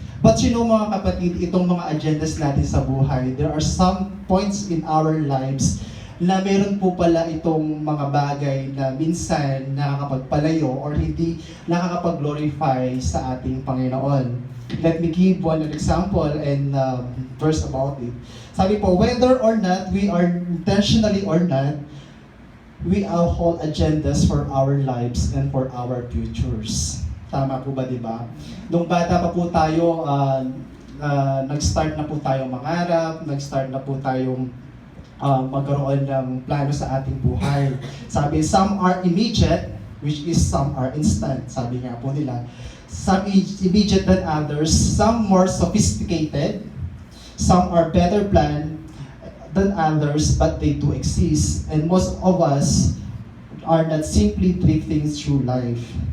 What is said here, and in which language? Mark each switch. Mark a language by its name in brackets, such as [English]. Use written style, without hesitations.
[Filipino] But mga kapatid, itong mga agendas natin sa buhay, [English] there are some points in our lives [Filipino] na meron po pala itong mga bagay na minsan nakakapagpalayo or hindi nakakapag-glorify sa ating Panginoon. [English] Let me give one example and verse about it. [Filipino] Sabi po, [English] whether or not we are intentionally or not, we all hold agendas for our lives and for our futures. [Filipino] Tama po ba, di ba? Nung bata pa po tayo, nag-start na po tayong mangarap, nag-start na po tayong magkaroon ng plano sa ating buhay. [English] Sabi, some are immediate, which is some are instant. [Filipino] Sabi nga po nila, [English] some immediate than others, some more sophisticated, some are better planned than others, but they do exist. And most of us are not simply drifting through life.